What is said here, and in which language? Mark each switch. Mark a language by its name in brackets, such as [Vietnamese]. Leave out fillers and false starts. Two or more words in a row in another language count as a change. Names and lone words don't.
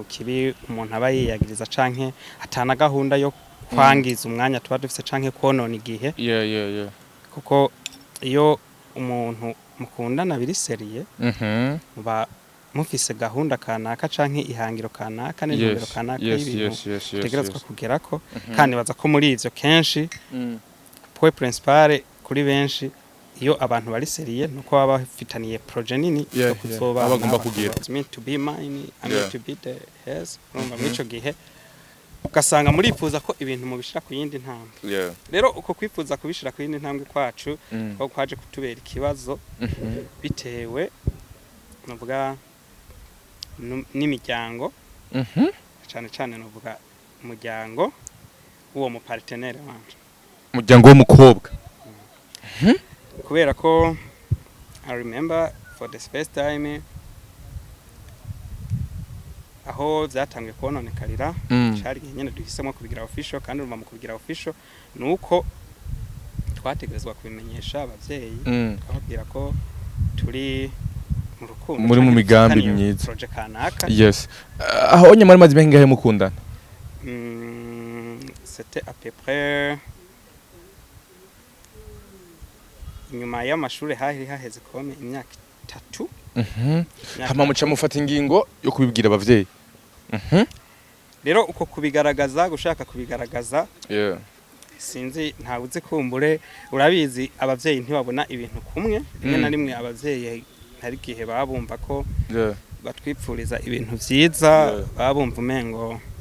[Rundi] kibi umuntu aba yiyagiriza canke atana gahunda yo kwangiza umwanya tuba dufise canke konona igihe kuko iyo umuntu mukundana biri seriye muba mufise gahunda kanaka canke ihangiro kanaka n'intumbero kanaka y'ibintu tegerezwa kugerako kandi baza ko muri ivyo kenshi [French] point principal [Rundi] kuri benshi iyo abantu bari seriye nuko baba bafitaniye projet nini yo kuzoba bagomba kugira [English] meant to be mine and to be the hers [Rundi] urumva mwico gihe ugasanga murifuza ko ibintu mubishira ku yindi ntambwe rero uko kwifuza kubishira ku yindi ntambwe kwacu ko kwaje kutubera ikibazo bitewe novuga n'imiryango cyane cyane novuga umuryango uwo mu partenaire wanje umuryango w'umukobwa kubera ko [English] I remember for the first time [Rundi] aho byatangiye kononekarira cyari nyene duhisemo kubigira official kandi urumva mu kubigira official nuko twategerezwa kubimenyesha abavyeyi twababwira ko turi mu rukundo muri mu migambi myiza project kanaka aho nyamara mazi bengahe mukundana [French] c'était à peu près [Rundi] inyuma y'amashuri haheze kome imyaka 3 hama muca mufata ingingo yo kubibwira abavyeyi rero uko kubigaragaza gushaka kubigaragaza sinzi ntabuze kumbure urabizi abavyeyi ntibabona ibintu kumwe rimwe na rimwe abavyeyi hari gihe babumva ko batwipfuriza ibintu vyiza babumva umengo